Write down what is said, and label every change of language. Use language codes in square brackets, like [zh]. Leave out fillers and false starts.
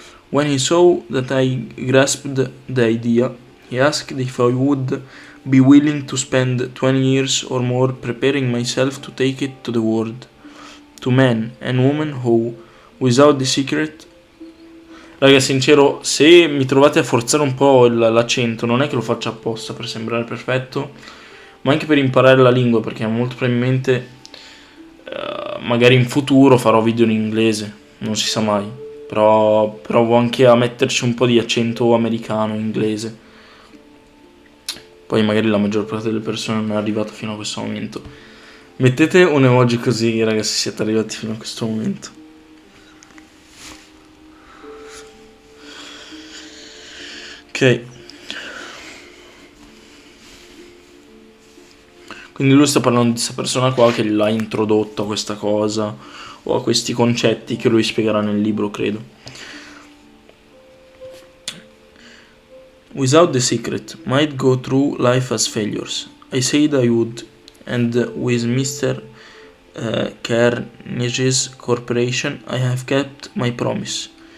[en] When he saw that I grasped the idea, he asked if I would be willing to spend 20 years or more preparing myself to take it to the world, to men and women who, without the secret. [it] Raga, sincero, se mi trovate a forzare un po' l'accento, non è che lo faccio apposta per sembrare perfetto, ma anche per imparare la lingua, perché molto probabilmente magari in futuro farò video in inglese, non si sa mai, però provo anche a metterci un po' di accento americano, inglese. Poi magari la maggior parte delle persone non è arrivata fino a questo momento. Mettete un emoji così, ragazzi, siete arrivati fino a questo momento. Ok. Quindi lui sta parlando di questa persona qua che l'ha introdotto a questa cosa o a questi concetti che lui spiegherà nel libro, credo. [en] Without the secret, might go through life as failures. I said I would, and with Mr. Carnegie's corporation, I have kept my promise.